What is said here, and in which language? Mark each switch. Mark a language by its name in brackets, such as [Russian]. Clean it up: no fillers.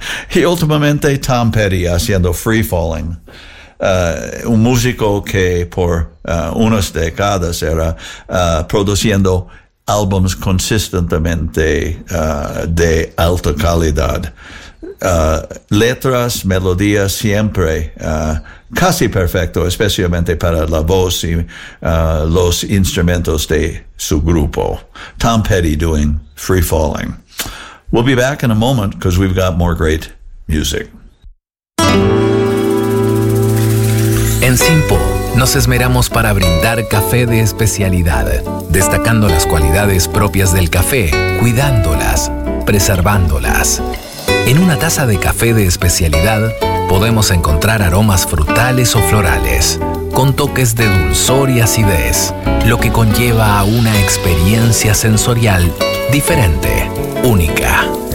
[Spanish] Y últimamente Tom Petty haciendo Free Falling, un músico que por unas décadas era produciendo álbumes consistentemente de alta calidad. Letras, melodías siempre casi perfecto, especialmente para la voz y los instrumentos de su grupo. [English] Tom Petty doing Free Falling. We'll be back in a moment because we've got more great music. [Spanish] En Simpo, nos esmeramos para brindar café de especialidad, destacando las cualidades propias del café, cuidándolas, preservándolas. En una taza de café de especialidad, podemos encontrar aromas frutales o florales, con toques de dulzor y acidez, lo que conlleva a una experiencia sensorial diferente. Única.